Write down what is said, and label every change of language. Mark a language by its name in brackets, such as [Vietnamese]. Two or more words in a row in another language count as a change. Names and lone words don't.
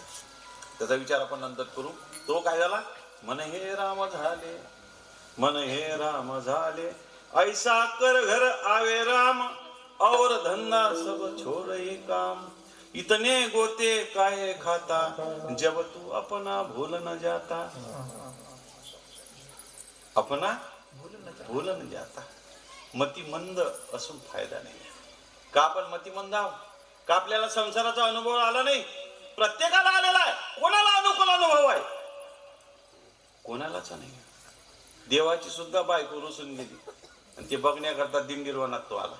[Marathi] त्याचा विचार आपण नंतर करू. तो काय झाला? मन हे राम झाले, मन हे राम झाले, [Hindi] ऐसा कर घर आवे राम, और धंदा सब छोड़ काम. इतने गोते काय खाता जब तू अपना भूल न जाता. अपना भूल न जाता. [Marathi] मतिमंद असून फायदा नाही. का आपण मतिमंद आहोत? का आपल्याला संसाराचा अनुभव आला नाही? प्रत्येकाला आलेला आहे. कोणाला अनुकूल अनुभव आहे? कोणालाच नाही. देवाची सुद्धा बायको रुसून गेली आणि ते बघण्याकरता दिंडीरवनात तो आला.